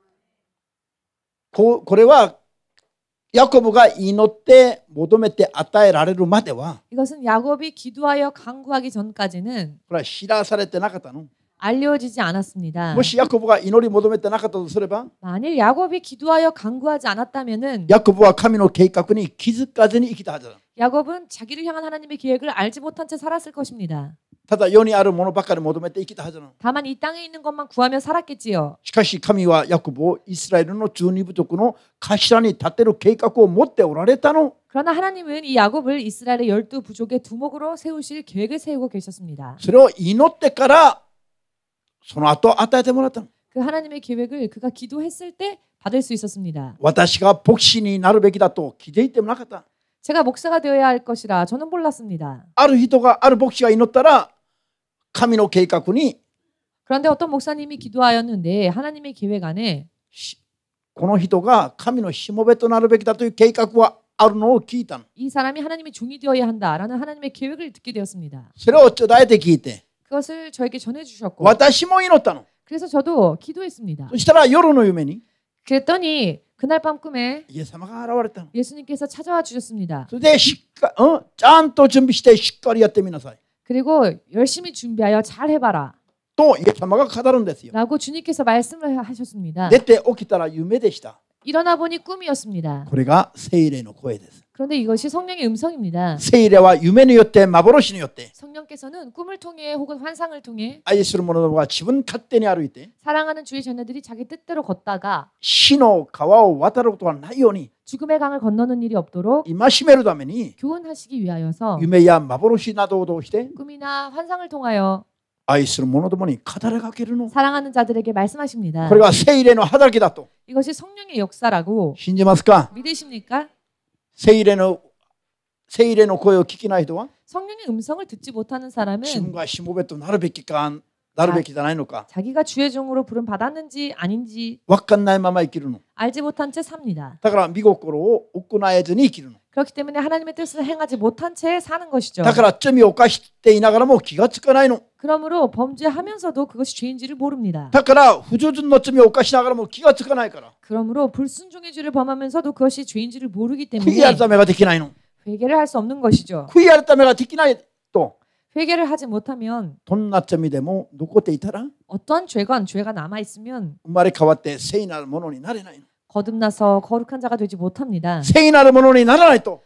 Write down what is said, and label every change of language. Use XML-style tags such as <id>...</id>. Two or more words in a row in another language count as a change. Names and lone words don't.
<ja>これはヤコブが祈って求めて与えられるまでは</ja> <ko>이것은 야곱이 기도하여 간구하기 전까지는</ko> <ja>これは知らされてなかったの。</ja> <ko>알려지지 않았습니다.</ko> <ja>もしヤコブが祈り求めてなかったとすれば</ja> <ko>만일 야곱이 기도하여 간구하지 않았다면은</ko> <ja>ヤコブは神の計画に気づかずに生きたはずだ。</ja> <ko>야곱은 자기를 향한 하나님의 계획을 알지 못한 채 살았을 것입니다.</ko> <ja>ただ世にあるものばかり求めて生きたはずなの。</ja> <ko>다만 이 땅에 있는 것만 구하며 살았겠지요.</ko> <ja>しかし神はヤコブをイスラエルの12部族の頭に立てる計画を持っておられたの。</ja> <ko>그러나 하나님은 이 야곱을 이스라엘의 12부족의 두목으로 세우실 계획을 세우고 계셨습니다.</ko> <ja>それを祈ってからその後与えてもらったの。</ja> <ko>그 하나님의 계획을 그가 기도했을 때 받을 수 있었습니다.</ko> <ja>私が牧師になるべきだと気づいてもなかった。</ja> <ko>제가 목사가 되어야 할 것이라 저는 몰랐습니다.</ko> <ja>ある牧師が祈ったら神の計画に</ja> <ko>그런데 어떤 목사님이 기도하였는데 하나님의 계획 안에</ko> <ja>この人が神のしもべとなるべきだという計画はあるのを聞いたの。</ja> <ko>이 사람이 하나님의 종이 되어야 한다라는 하나님의 계획을 듣게 되었습니다.</ko> <ja>それを伝えて聞いて</ja> <ko>그것을 저에게 전해주셨고</ko> <ja>私も祈ったの。</ja> <ko>그래서 저도 기도했습니다.</ko> <ja>そしたら夜の夢に</ja> <ko>그랬더니 그날 밤 꿈에</ko> <ja>イエス様が現れたの。</ja> <ko>예수님께서 찾아와 주셨습니다.</ko> <ja>それでちゃんと準備してしっかりやってみなさい</ja> <ko>그리고 열심히 준비하여 잘 해봐라</ko> <ja>とイエス様が語るんですよ。</ja> <ko>라고 주님께서 말씀을 하셨습니다.</ko> <ja>出て起きたら夢でした。</ja> <ko>일어나 보니 꿈이었습니다.</ko> <ja>これが聖霊の声です。</ja> <ko>그런데 이것이 성령의 음성입니다.</ko> <ja>聖霊は夢によって幻によって</ja> <ko>성령께서는 꿈을 통해 혹은 환상을 통해</ko> <ja>愛する者どもが自分勝手に歩いて</ja> <ko>사랑하는 주의 자녀들이 자기 뜻대로 걷다가</ko> <ja>死の川を渡ることがないように</ja> <ko>죽음의 강을 건너는 일이 없도록</ko> <ja>戒めるために</ja> <ko>교훈하시기 위하여서</ko> <ja>夢や幻などを通して</ja> <ko>꿈이나 환상을 통하여</ko> <ja>愛する者どもに語りかけるの。</ja> <ko>사랑하는 자들에게 말씀하십니다.</ko> <ja>これが聖霊の働きだと</ja> <ko>이것이 성령의 역사라고</ko> <ja>信じますか？</ja> <ko>믿으십니까?</ko> <ja>聖霊の声を聞きない人は</ja> <ko>성령의 음성을 듣지 못하는</ko> <ja>自分</ja> <ko>사람은</ko> <ja>がしもべとなるべきかなるべきじゃないのか</ja> <ko>자기가 주의 종으로 부름 받았는지 아닌지</ko> <ja>分かんないまま生きるの。</ja> <ko>알지 못한 채 삽니다.</ko> <ja>だから見心を行えずに生きるの。</ja> <ko>그렇기 때문에 하나님의 뜻을 행하지 못한 채 사는 것이죠.</ko> <ja>だから罪を犯していながらも気がつかないの。</ja> <ko>그러므로 범죄하면서도 그것이 죄인지를 모릅니다.</ko> <ja>だから不従順の罪を犯しながらも気がつかないから</ja> <ko>그러므로 불순종의 죄를 범하면서도 그것이 죄인지를 모르기</ko> <ja>悔い</ja> <ko>때문에</ko> <ja>改めができないの。</ja> <ko>회개를 할 수 없는 것이죠.</ko> <ja>悔い改めができないと</ja> <ko>회개를 하지 못하면</ko> <ja>どんな罪でも残っていたら</ja> <ko>어떠한 죄가 남아 있으면</ko> <ja>生まれ変わって聖なるものになれないの。</ja> <ko>거듭나서 거룩한 자가 되지 못합니다.</ko> <ja>聖なるものにならないと</ja>